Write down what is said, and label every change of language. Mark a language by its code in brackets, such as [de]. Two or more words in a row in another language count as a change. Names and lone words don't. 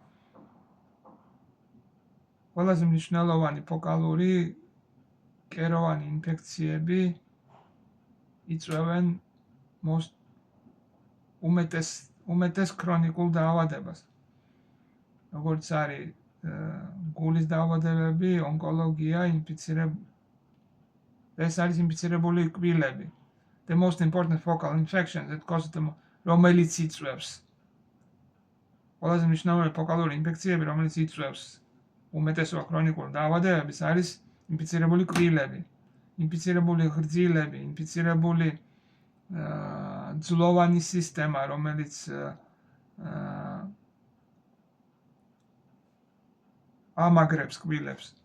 [ka] ყველაზე მნიშვნელოვანი ფოკალური კეროვანი ინფექციები იწვევენ უმეტეს ქრონიკულ დაავადებას. როგორც არის გულის დაავადებები, ონკოლოგია, ეს არის ინფიცირებული კბილები. [en] The most important focal infection that causes them, [ka] რომელიც იწვევს. ყველაზე მნიშვნელოვანი ფოკალური ინფექციები, რომელიც იწვევს უმეტესობა ქრონიკულ დაავადებებს, არის ინფიცირებული კბილები, ინფიცირებული ღრძილები, ინფიცირებული ძვლოვანი სისტემა, რომელიც ამაგრებს კბილებს